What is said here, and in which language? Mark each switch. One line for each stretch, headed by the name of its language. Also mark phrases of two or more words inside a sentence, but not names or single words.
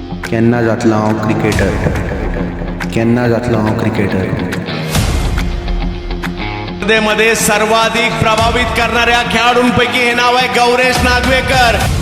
Konkani: केन्ना जातलो हांव क्रिकेटर, केन्ना जातलो हांव क्रिकेटर.
Marathi: मध्ये सर्वाधिक प्रभावित करणाऱ्या खेळाडूंपैकी हे नाव आहे गौरेश नागवेकर.